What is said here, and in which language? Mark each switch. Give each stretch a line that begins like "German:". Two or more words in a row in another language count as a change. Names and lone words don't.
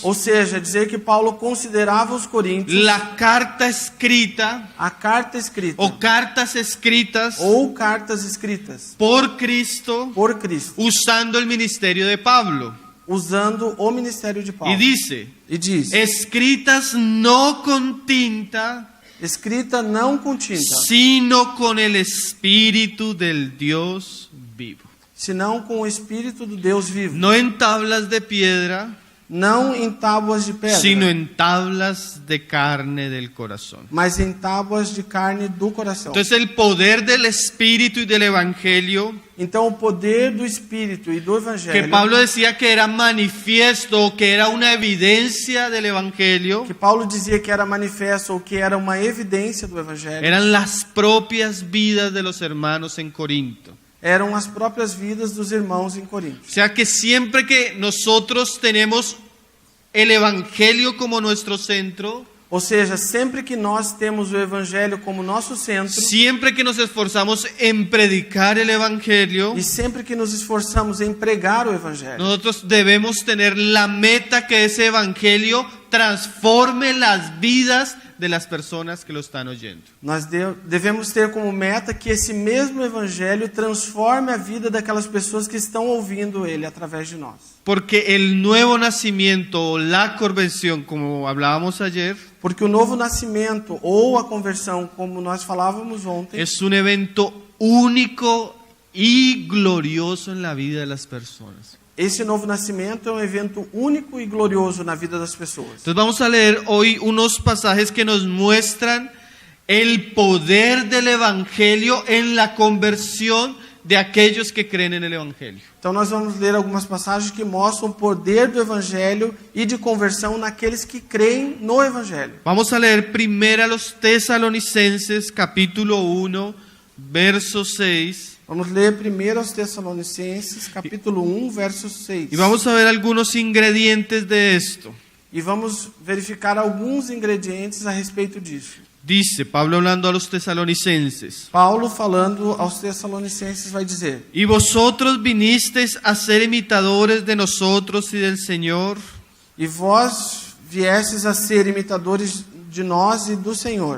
Portuguese: Ou seja, dizer que Paulo considerava os coríntios
Spanish: la carta escrita
Portuguese: a carta escrita
Spanish: o cartas escritas
Portuguese: ou cartas escritas
Spanish: por Cristo
Portuguese: por Cristo,
Spanish: usando el ministerio de Pablo.
Portuguese: usando o ministério de Paulo.
Spanish: Y dice,
Portuguese: E diz:
Spanish: escritas no con tinta,
Portuguese: escrita não com tinta,
Spanish: sino con el Espíritu del Dios vivo.
Portuguese: senão com o Espírito do Deus vivo,
Spanish: No en tablas de piedra,
Portuguese: não em tábuas de pedra,
Spanish: sino en tablas de carne del corazón.
Portuguese: mas em tábuas de carne do coração.
Spanish: Entonces el poder del Espíritu y del Evangelio,
Portuguese: Então o poder do Espírito e do que Evangelho,
Spanish: Pablo decía que era manifiesto, que era una evidencia del Evangelio,
Portuguese: que Paulo dizia que era manifesto ou que era uma evidência do Evangelho,
Spanish: eran las propias vidas de los hermanos en Corinto.
Portuguese: eram as próprias vidas dos irmãos em Corinto.
Spanish: O sea que siempre que nosotros tenemos el Evangelio como nuestro centro,
Portuguese: Ou seja, sempre que nós temos o Evangelho como nosso centro,
Spanish: siempre que nos esforzamos en predicar el Evangelio,
Portuguese: e sempre que nos esforçamos em pregar o Evangelho,
Spanish: nosotros debemos tener la meta que ese Evangelio transforme las vidas de las personas que lo están oyendo.
Portuguese: nós devemos ter como meta que esse mesmo Evangelho transforme a vida daquelas pessoas que estão ouvindo ele através de nós.
Spanish: Porque el nuevo nacimiento o la conversión, como hablábamos ayer,
Portuguese: Porque o novo nascimento ou a conversão, como nós falávamos ontem,
Spanish: es un evento único y glorioso en la vida de las personas.
Portuguese: esse novo nascimento é um evento único e glorioso na vida das pessoas.
Spanish: Entonces vamos a leer hoy unos pasajes que nos muestran el poder del Evangelio en la conversión de aquellos que creen en el Evangelio.
Portuguese: Então nós vamos ler algumas passagens que mostram o poder do Evangelho e de conversão naqueles que creem no Evangelho.
Spanish: Vamos a leer primero a los Tesalonicenses, capítulo 1, verso 6.
Portuguese: Vamos ler primeiro aos Tessalonicenses, capítulo 1, verso 6.
Spanish: Y vamos a ver algunos ingredientes de esto.
Portuguese: E vamos verificar alguns ingredientes a respeito disso.
Spanish: Dice Pablo hablando a los tesalonicenses:
Portuguese: Paulo, falando aos Tessalonicenses, vai dizer:
Spanish: y vosotros vinisteis a ser imitadores de nosotros y del Señor,
Portuguese: E vós viestes a ser imitadores de nós e do Senhor.